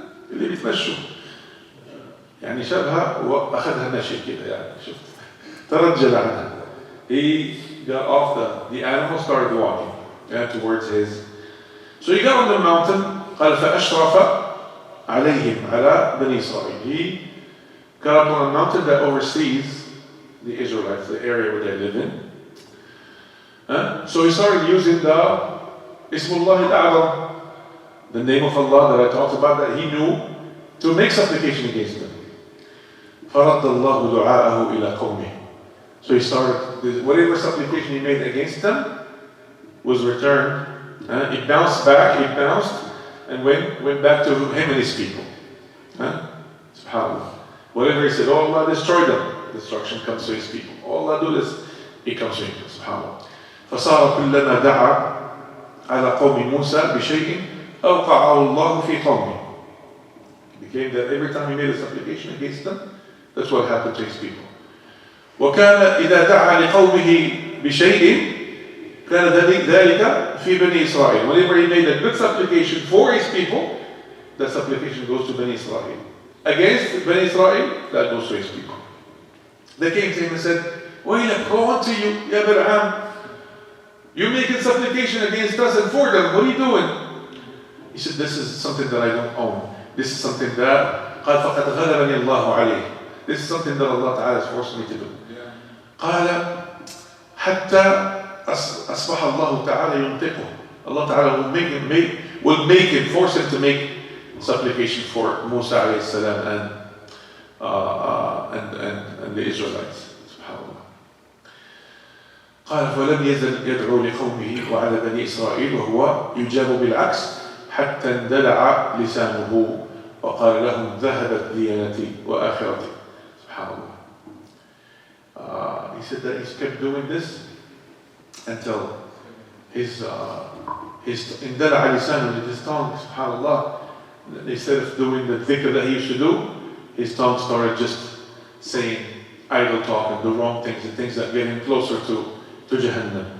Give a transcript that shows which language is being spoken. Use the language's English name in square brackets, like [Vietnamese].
[Arabic] اللي بيتمشوا يعني شافها وأخذها ماشي كده يعني شفت ترجل عنها. [English] He got off the animal started walking towards his. So he got on the mountain. [Arabic] قال فأشرف عليهم على بني إسرائيل. [English] He got up on a mountain that oversees the Israelites, the area where they live in. So he started using the Ismullah al-A'zam, the name of Allah that I talked about that he knew, to make supplication against them. [Arabic] فَرَدَّ اللَّهُ دُعَاءَهُ إِلَى قَوْمِهِ. [English] So he started, whatever supplication he made against them was returned. It bounced back, and went back to him and his people. SubhanAllah. Whatever he said, oh Allah, destroy them. Destruction comes to his people. Oh Allah, do this. It comes to him. SubhanAllah. [Arabic] فصار كلما دعا على قوم موسى بشيء أوقعه الله في قومه. [English] It became that every time he made a supplication against them, that's what happened to his people. [Arabic] وكان إذا دعا لقومه بشيء كان ذلك في بني إسرائيل. [English] Whenever he made a good supplication for his people, that supplication goes to Bani Israel. Against Bani Israel, that goes to his people. They came to him and said, [Arabic] وَيْلَكْ, [English] woe unto you, Ya Bal'am. You're making supplication against us and for them. What are you doing? He said, this is something that I don't own. This is something that [Arabic] قال فقد غلبني الله عليه. [English] This is something that Allah Ta'ala has forced me to do. [Arabic] قال حتى أصبح الله تعالى ينطقه. [English] Allah Ta'ala will make him, force him to make supplication for Musa alayhi salam and the Israelites. [Arabic] قال فلم يزل يدعو لقومه وعلى بني إسرائيل وهو يجاب بالعكس حتى اندلع لسانه وقال لهم ذهبت ديانتي وآخرتي. [English] SubhanAllah. He said that he kept doing this until his [Arabic] اندلع لسانه, [English] his tongue, SubhanAllah, instead of doing the dhikr that he used to do, his tongue started just saying idle talk and the wrong things, the things that get him closer to Jahannam.